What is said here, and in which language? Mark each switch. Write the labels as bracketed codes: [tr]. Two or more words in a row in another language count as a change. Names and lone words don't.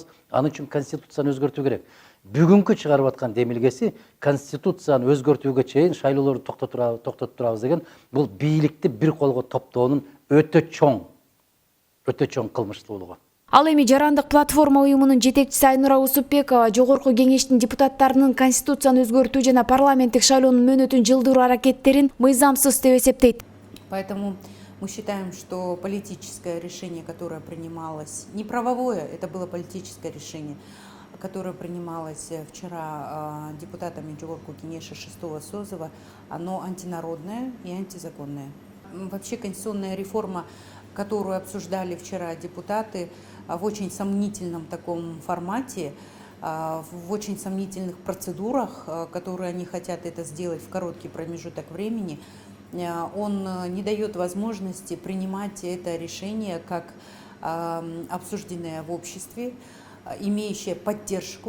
[ky] Анын үчүн конституцияны өзгөртүү керек. Бүгүнкү чыгарып аткан демилгеси конституцияны өзгөртүүгө чейин шайлоолорду токтотуп турабыз деген бул бийликти бир колго топтоонун өтө чоң кылмыштуулугу. Ал эми Жарандык платформа уюмунун жетекчиси Айнура Усупбекова Жогорку кеңештин депутаттарынын конституцияны өзгөртүү жана парламенттик шайлоонун мөөнөтүн жылдыруу аракеттерин мыйзамсыз деп эсептейт. [ru] Поэтому мы считаем, что политическое решение, которое принималось, не правовое, это было политическое решение, которое принималось вчера депутатами Жогорку кеңеши 6-го созыва, оно антинародное и антизаконное. Вообще конституционная реформа, которую обсуждали вчера депутаты в очень сомнительном таком формате, в очень сомнительных процедурах, которые они хотят это сделать в короткий промежуток времени, он не дает возможности принимать это решение как обсужденное в обществе, имеющее поддержку.